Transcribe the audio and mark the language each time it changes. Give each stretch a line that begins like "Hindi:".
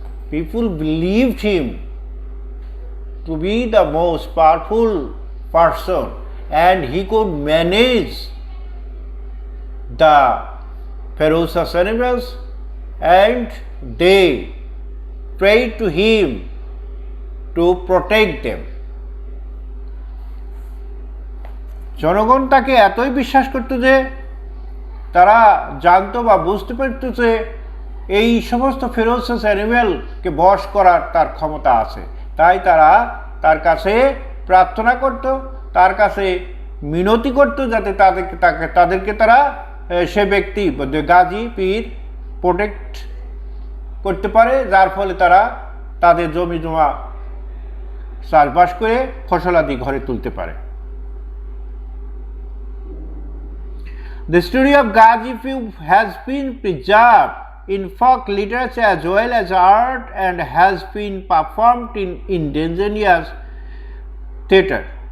English: People believed him to be the most powerful person, and he could manage the ferocious animals, and they prayed to him to protect them.
Bangla: জনগণ তাকে এতই বিশ্বাস করত যে তারা জানতো বা বুঝতে পারত যে এই সমস্ত ফেরোসিয়াস অ্যানিমেলকে বশ করার তার ক্ষমতা আছে, তাই তারা তার কাছে প্রার্থনা করত, তার কাছে মিনতি করত যাতে তাদেরকে তারা সে ব্যক্তি গাজী পীর প্রোটেক্ট করতে পারে, যার ফলে তারা তাদের জমি জমা চাষবাস করে ফসলাদি ঘরে তুলতে পারে।
English: The story of Gazipur has been preserved in folk literature as well as art and has been performed in indigenous theatre.